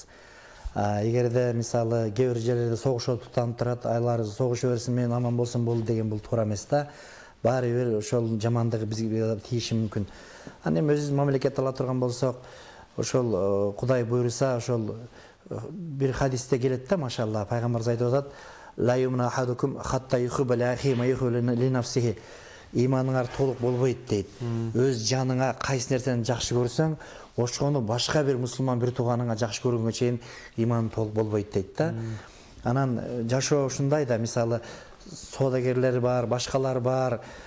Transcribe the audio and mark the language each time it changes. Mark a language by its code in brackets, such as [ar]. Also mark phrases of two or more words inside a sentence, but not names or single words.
[ky] Эгерде мисалы кээ бир жерлерде согуш тутанып турат, айлар согуш берсин, мен аман болсун болду деген бул туура эмес да. Баары бир ошол жамандыгы бизге тийиши мүмкүн. Анан эми өзүбүз мамлекет ала турган болсок, ошол Кудай буйруса, ошол бир хадисте келет да, машалла, пайгамбарыбыз айтып атат: [ar] لا يؤمن أحدكم حتى يحب لأخيه ما يحب لنفسه. [ky] Иманыңар толук болбойт дейт. Өз жаныңа кайсы нерсени жакшы көрсөң, ошону башка бир мусулман бир тууганыңа жакшы көргөнгө чейин иманың толук болбойт дейт да. Анан жашоо ушундай да, мисалы соодагерлер бар, башкалар бар.